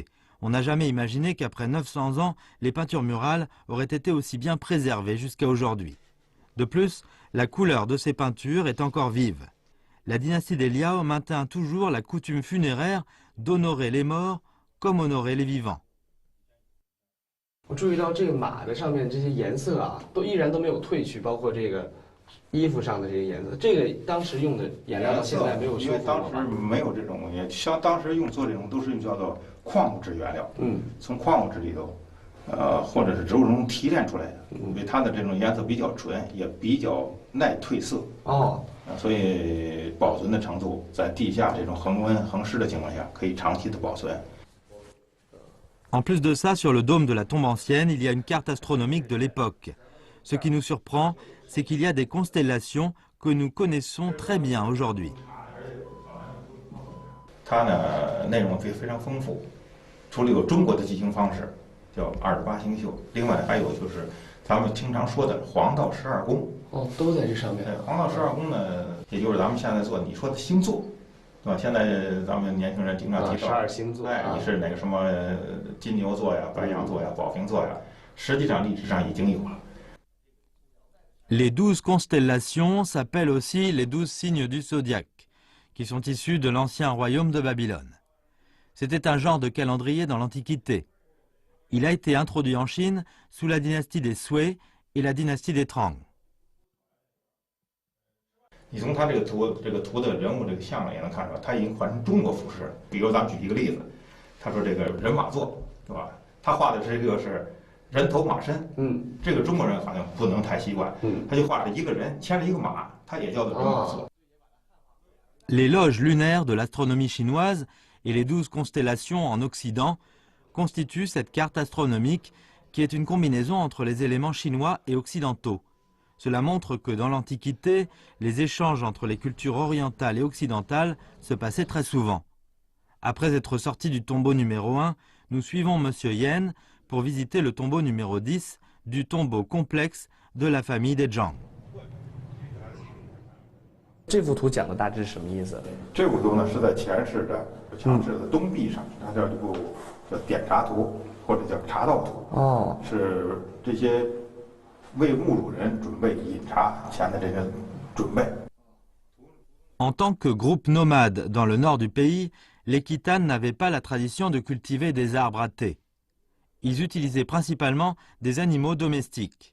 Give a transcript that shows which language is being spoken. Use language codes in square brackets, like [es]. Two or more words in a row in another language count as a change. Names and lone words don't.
[fr] On n'a jamais imaginé qu'après 900 ans, les peintures murales auraient été aussi bien préservées jusqu'à aujourd'hui. De plus, la couleur de ces peintures est encore vive. La dynastie des Liao maintint toujours la coutume funéraire d'honorer les morts comme honorer les vivants. [zh] 我注意到这个马的上面这些颜色啊，依然都没有褪去，包括这个衣服上的这些颜色。这个当时用的颜料到现在没有修复过吗？因为当时没有这种，像当时做这种都是用叫做矿物质原料，从矿物质里头，或者是植物中提炼出来的，因为它的这种颜色比较纯，也比较耐褪色。所以保存的程度在地下这种恒温恒湿的情况下，可以长期的保存。 [fr] En plus de ça, sur le dôme de la tombe ancienne, il y a une carte astronomique de l'époque. Ce qui nous surprend, c'est qu'il y a des constellations que nous connaissons très bien aujourd'hui. [zh] 它呢内容非常丰富，除了有中国的记星方式，叫28星宿，另外还有就是咱们经常说的黄道12宫。都在这上面。黄道12宫呢，也就是咱们现在做你说的星座。对吧？现在咱们年轻人经常提到 12星座，你是哪个什么金牛座呀、白羊座呀、宝瓶座呀？实际上历史上已经有了。 [fr] Les 12 constellations s'appellent aussi les 12 signes du zodiaque, qui sont issus de l'ancien royaume de Babylone. C'était un genre de calendrier dans l'Antiquité. Il a été introduit en Chine sous la dynastie des Sui et la dynastie des Tang. [zh] 你从他这个图的人物这个像也能看出来，他已经换成中国服饰了。比如咱们举一个例子，他说这个人马座，对吧？他画的这个是人头马身，这个中国人好像不能太习惯，他就画了一个人牵着一个马，他也叫做人马座。 [fr] Les loges lunaires de l'astronomie chinoise et les 12 constellations en Occident constituent cette carte astronomique qui est une combinaison entre les éléments chinois et occidentaux. Cela montre que dans l'Antiquité, les échanges entre les cultures orientales et occidentales se passaient très souvent. Après être sortis du tombeau numéro 1, nous suivons M. Yen pour visiter le tombeau numéro 10 du tombeau complexe de la famille des Zhang. [zh] 这幅图讲的大致是什么意思？这幅图呢是在前室的墙室的东壁上，它叫点茶图或者叫茶道图。是这些。 [fr] En tant que groupe nomade dans le nord du pays, les Khitans n'avaient pas la tradition de cultiver des arbres à thé. Ils utilisaient principalement des animaux domestiques.